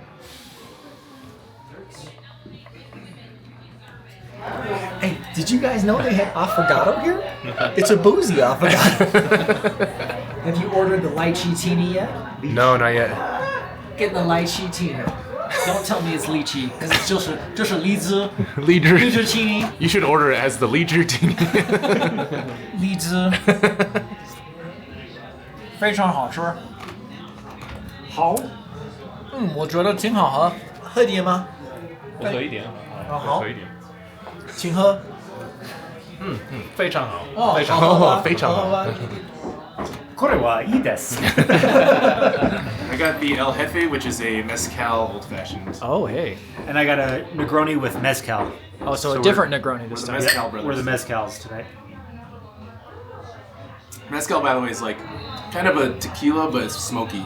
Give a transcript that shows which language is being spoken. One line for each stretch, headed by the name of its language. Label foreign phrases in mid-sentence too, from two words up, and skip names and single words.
English: Hey, did you guys know they had Affogato here? It's a boozy Affogato. Have you ordered the lychee teeny yet? No, not yet. Get the lychee teeny. Don't tell me it's lychee, because it's just a lizi. Leader. teeny. You should order it as the leader teeny.
Chinese: Lizi. 非常好吃。好。我觉得挺好喝。喝点吗？我喝一点。好。喝一点。请喝。非常好。哦，非常好，非常好。
Japanese: これはいいです。
English: I got the El Jefe, which is a mezcal old-fashioned. Oh, hey. And I got a Negroni with mezcal. Oh, so a different Negroni this time. Mezcal brothers. We're the mezcals tonight. Mezcal, by the way, is like kind of a tequila, but it's smoky.